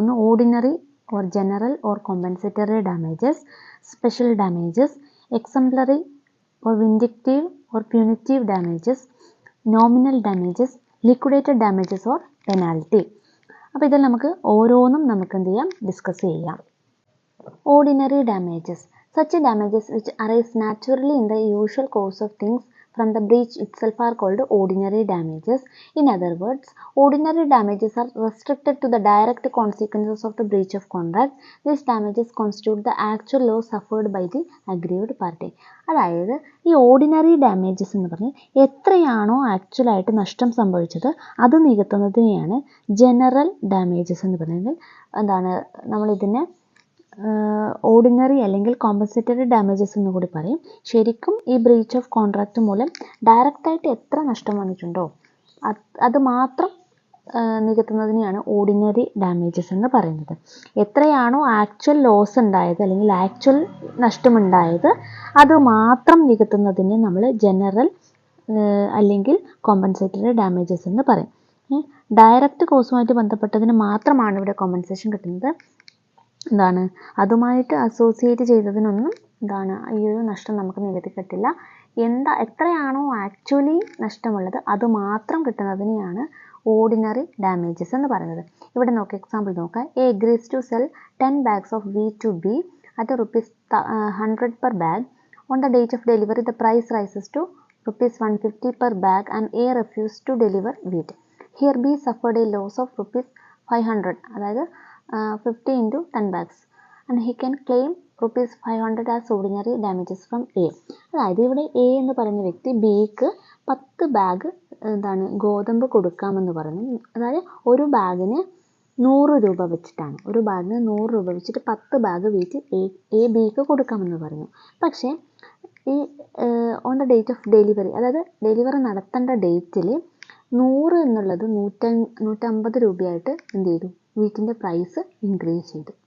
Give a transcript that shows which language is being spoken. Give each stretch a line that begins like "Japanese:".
English: ഒന്ന് ordinary or general or compensatory damages, special damages, exemplary or vindictive or punitive damages, nominal damages, liquidated damages or penalty.
Malayalam: അപ്പോൾ ഇതിൽ നമുക്ക് ഓരോന്നും നമുക്ക് എന്ത് ചെയ്യാം, ഡിസ്കസ് ചെയ്യാം.
English: Ordinary damages. Such damages which arise naturally in the usual course of things from the breach itself are called ordinary damages. In other words, ordinary damages are restricted to the direct consequences of the breach of contract. These damages constitute the actual loss suffered by the aggrieved party.
Malayalam: അതായത് ഈ ordinary damages എന്ന് പറഞ്ഞാൽ എത്രയാണോ ആക്ച്വലായിട്ട് നഷ്ടം സംഭവിച്ചത് അത് നികത്തുന്നതിനെയാണ് general damages എന്ന് പറയുന്നത്. എന്താണ് നമ്മളിതിനെ ഓർഡിനറി അല്ലെങ്കിൽ കോമ്പൻസേറ്ററി ഡാമേജസ് എന്ന് കൂടി പറയും. ശരിക്കും ഈ ബ്രീച്ച് ഓഫ് കോൺട്രാക്റ്റ് മൂലം ഡയറക്റ്റായിട്ട് എത്ര നഷ്ടം വന്നിട്ടുണ്ടോ അത് മാത്രം നികത്തുന്നതിനെയാണ് ഓർഡിനറി ഡാമേജസ് എന്ന് പറയുന്നത്. എത്രയാണോ ആക്ച്വൽ ലോസ് ഉണ്ടായത് അല്ലെങ്കിൽ ആക്ച്വൽ നഷ്ടമുണ്ടായത് അത് മാത്രം നികത്തുന്നതിന് നമ്മൾ ജനറൽ അല്ലെങ്കിൽ കോമ്പൻസേറ്ററി ഡാമേജസ് എന്ന് പറയും. ഡയറക്റ്റ് കോസുമായിട്ട് ബന്ധപ്പെട്ടതിന് മാത്രമാണ് ഇവിടെ കോമ്പൻസേഷൻ കിട്ടുന്നത്. എന്താണ് അതുമായിട്ട് അസോസിയേറ്റ് ചെയ്തതിനൊന്നും എന്താണ് ഈ ഒരു നഷ്ടം നമുക്ക് നികത്തി കിട്ടില്ല. എത്രയാണോ ആക്ച്വലി നഷ്ടമുള്ളത് അത് മാത്രം കിട്ടുന്നതിനെയാണ് ഓർഡിനറി ഡാമേജസ് എന്ന് പറയുന്നത്. ഇവിടെ നോക്കുക, എക്സാമ്പിൾ നോക്കുക.
English: A agrees to sell 10 bags of wheat to B at ₹100 per bag. On the date of delivery the price rises to ₹150 per bag and A refused to deliver wheat. Here B suffered a loss of ₹500, അതായത് 50 into 10 bags, and he can claim ₹500 as ordinary damages from A.
Malayalam: അതായത് ഇവിടെ A എന്ന് പറയുന്ന വ്യക്തി ബിക്ക് 10 bag എന്താണ് ഗോതമ്പ് കൊടുക്കാമെന്ന് പറഞ്ഞു. അതായത് ഒരു ബാഗിന് 100 രൂപ വെച്ചിട്ടാണ്, ഒരു ബാഗിന് 100 രൂപ വെച്ചിട്ട് 10 ബാഗ് വീറ്റ് എ ബിക്ക് കൊടുക്കാമെന്ന് പറഞ്ഞു. പക്ഷേ ഈ on the date of delivery, അതായത് ഡെലിവറി നടത്തേണ്ട ഡേറ്റിൽ 100 എന്നുള്ളത് 150 രൂപയായിട്ട് എന്ത് ചെയ്തു, വീറ്റിൻ്റെ പ്രൈസ് ഇൻക്രീസ് ചെയ്തു.